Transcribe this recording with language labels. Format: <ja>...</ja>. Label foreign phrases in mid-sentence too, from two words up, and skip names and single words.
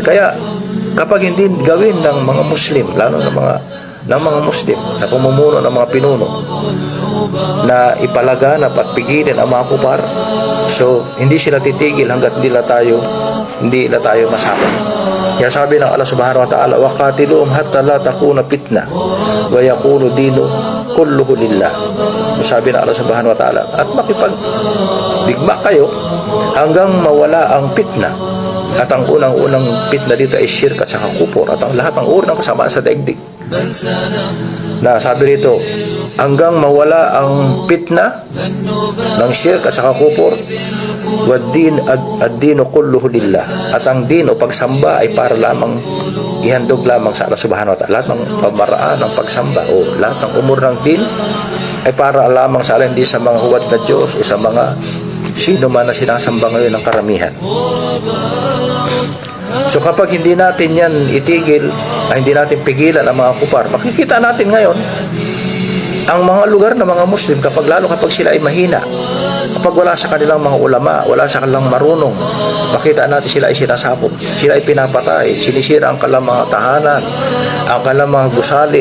<tl>Kaya kapag hindi gawin ng mga Muslim, lalo ng mga Muslim sa pamumuno ng mga pinuno na ipalaganap at pigilin ang mga kupar, so hindi sila titigil hanggat hindi na tayo masakop. Kaya sabi ng Allah</tl> <ar>سبحانه وتعالى, وَقَاتِلُهُمْ حَتَّى لَا تَكُونَ فِتْنَةٌ وَيَكُونُ الدِّينُ كُلُّهُ لِلَّهِ.</ar> <tl>Sabi ng Allah</tl> <ar>سبحانه وتعالى,</ar> <tl>at makipagdigma kayo hanggang mawala ang fitna. At ang unang-unang fitna dito ay shirk at saka kufur at ang lahat ng uri ng kasamaan sa daigdig. Na sabi rito, hanggang mawala ang fitna ng shirk at saka kufur,</tl> <ar>الدين كله لله,</ar> <tl>at ang din o pagsamba ay para lamang ihandog lamang sa Allah</tl> <ar>سبحانه وتعالى.</ar> <tl>Lahat ng pamaraan ng pagsamba o lahat ng umur ng din ay para lamang sa Allah, hindi sa mga huwad na Diyos o sa mga sino man na sinasamba ngayon ng karamihan. So kapag hindi natin yan itigil, hindi natin pigilan ang mga kupar, makikita natin ngayon ang mga lugar ng mga Muslim, lalo kapag sila ay mahina, kapag wala sa kanilang mga ulama, wala sa kanilang marunong, makita natin sila ay sinasakop, sila ay pinapatay, sinisira ang kanilang mga tahanan, ang kanilang mga gusali.</tl>